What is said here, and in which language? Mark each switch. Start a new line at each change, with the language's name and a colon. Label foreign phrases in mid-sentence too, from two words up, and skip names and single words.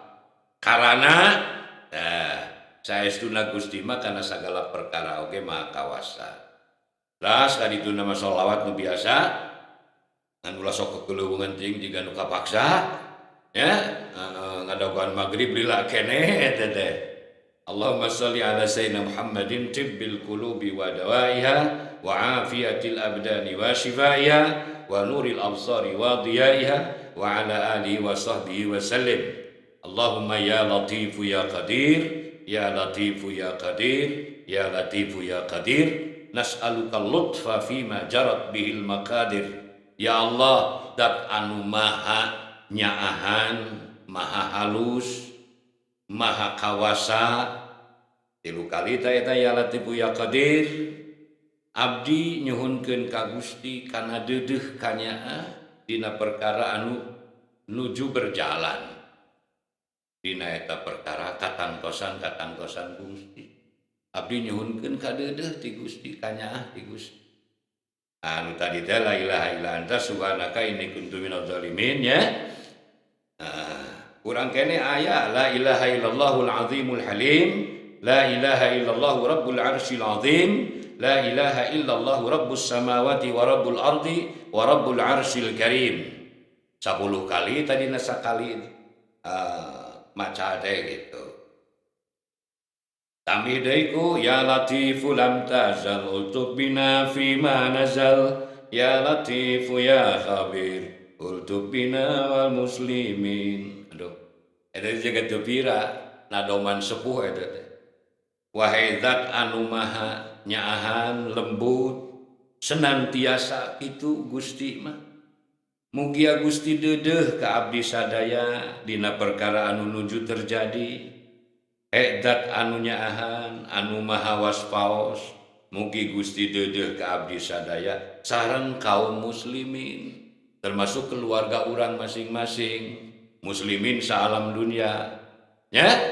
Sundanese: Karana saestuna Gusti mah kana sagala perkara oge maha kawasa. Ras kaditu nama sholawat nu biasa ngan ulah sok kekeleuweungan ting jiga nu kapaksa ya ngadaguan magrib lila keneh eta teh.
Arabic: اللهم صل على سيدنا محمد طب القلوب ودوائها وعافية الأبدان وشفائها ونور الأبصار وضيائها وعلى آله وصحبه وسلم. اللهم يا لطيف يا قادر يا لطيف يا قادر يا لطيف يا قادر نسألك اللطف فيما جرت به المقادير. يا الله
Sundanese: dat anu maha nyaahan maha halus maha kawasa tilu kali eta
Arabic: يا لطيف يا قادر
Sundanese: abdi nyuhunkeun ka Gusti kana deudeuh kanyaa dina perkara anu nuju berjalan dina eta perkara katangtosan Gusti. Abdi nyuhunkeun ka deudeuh ti Gusti kanyaah ti Gusti. Anu tadi teh
Arabic: لا إله إلا أنت سبحانك إني كنت من الظالمين ya.
Sundanese: Urang kene aya
Arabic: لا إله إلا الله العظيم الحليم، لا إله إلا الله رب العرش العظيم، لا إله إلا الله رب السماوات ورب الأرض ورب العرش الكريم.
Sundanese: 10 kali tadi sakali maca teh gitu. Tamih deui ku
Arabic: يا لطيف لم تزل الطف بنا فيما نزل يا لطيف يا خبير الطف بنا والمسلمين.
Sundanese: Aduh, eta juga teu pira nadoman sepuh eta teh. Wahai zat anu maha nyaahan lembut senantiasa itu Gusti mah. Mugia Gusti deudeuh ka abdi sadaya dina perkara anu nuju terjadi. Zat anu nyaahan anu maha waspaos mugi Gusti deudeuh ka abdi sadaya sareng kaum muslimin termasuk keluarga urang masing-masing muslimin saalam dunia nya.